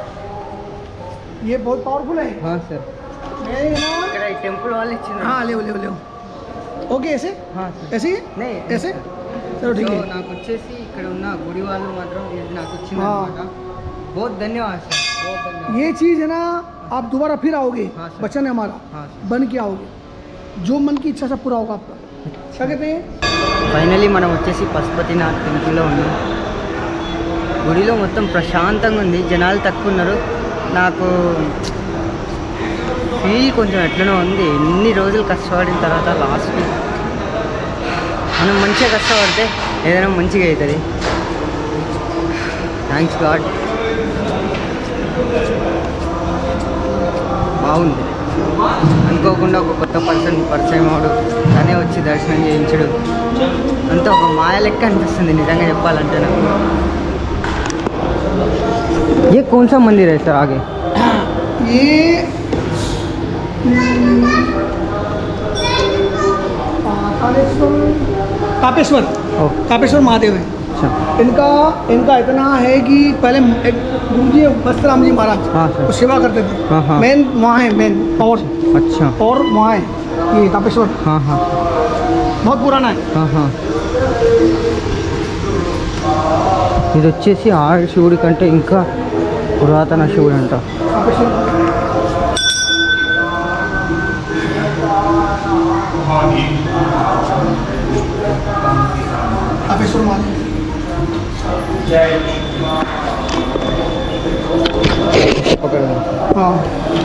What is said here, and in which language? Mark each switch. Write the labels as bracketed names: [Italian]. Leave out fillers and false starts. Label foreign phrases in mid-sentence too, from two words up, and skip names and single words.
[Hindi] ये बहुत पावरफुल है। हाँ सर, मैं ना [Telugu] ఇక్కడ ఈ టెంపుల్ వాళ్ళు ఇచ్చిన. [Hindi] हाँ ले ओके ऐसे हाँ सर. ऐसे ही नहीं ऐसे चलो ठीक సో है। [Telugu] నాకు వచ్చేసి ఇక్కడ ఉన్న గుడి వాళ్ళు మాత్రం ఇది నాకు ఇచ్చింది [Hindi] हाँ। [Telugu] అనమాట. [Hindi] बहुत धन्यवाद सर, बहुत धन्यवाद. ये चीज़ है ना, आप दोबारा फिर आओगे। हाँ सर। वचन है हमारा, हाँ सर. बन के आओगे, जो मन की इच्छा सब पूरा होगा आपका। क्या कहते हैं? [Telugu] ఫైనలీ మనం వచ్చేసి పశుపతినాథ్ టెంపుల్లో ఉన్నాం. గుడిలో మొత్తం ప్రశాంతంగా ఉంది, జనాలు తక్కువ ఉన్నారు. నాకు ఫీల్ కొంచెం ఎట్లనో ఉంది. ఎన్ని రోజులు కష్టపడిన తర్వాత లాస్ట్కి మనం మంచిగా కష్టపడితే ఏదైనా మంచిగా అవుతుంది. [English] thanks god. [Telugu] బాగుంది. అనుకోకుండా ఒక కొత్త పరిచయం అవడు, తనే వచ్చి దర్శనం చేయించడు, అంతా ఒక మాయ లెక్క అనిపిస్తుంది నిజంగా చెప్పాలంటే నాకు. [Hindi] ये कौन सा मंदिर है सर आगे? ये कापेश्वर कापेश्वर महादेव है। अच्छा इनका इतना है कि पहले एक गुरु जी बस्तराम जी महाराज हाँ सर, वो सेवा करते थे। हाँ हाँ. मेन वहाँ है, मेन और अच्छा वहाँ है ये कापेश्वर। हाँ हाँ बहुत पुराना है। हाँ हाँ. [Telugu] ఇది వచ్చేసి ఆ శివుడి కంటే ఇంకా పురాతన శివుడు అంట. [Hindi] कापेश्वर आप इसको मान पकड़ हाँ